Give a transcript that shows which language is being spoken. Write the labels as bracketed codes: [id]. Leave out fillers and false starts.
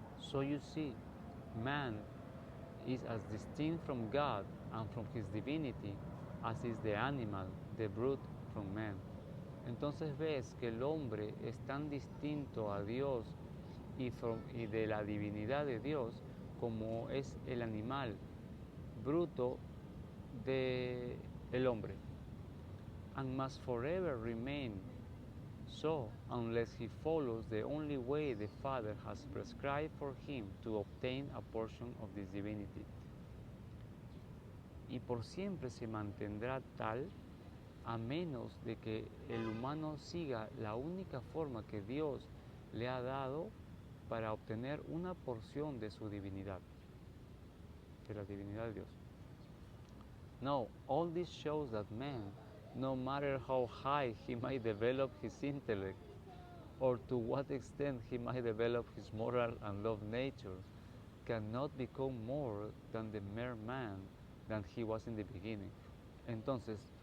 [en] So you see, man is as distinct from God and from his divinity as is the animal, the brute, from man. [es] Entonces ves que el hombre es tan distinto a Dios y de la divinidad de Dios como es el animal bruto del hombre. [en] And must forever remain so unless he follows the only way the Father has prescribed for him to obtain a portion of this divinity. [es] Y por siempre se mantendrá tal a menos de que el humano siga la única forma que Dios le ha dado para obtener una porción de su divinidad, de la divinidad de Dios. [en] No, all this shows that man, no matter how high he might develop his intellect, or to what extent he might develop his moral and love nature, cannot become more than the mere man than he was in the beginning. Entonces,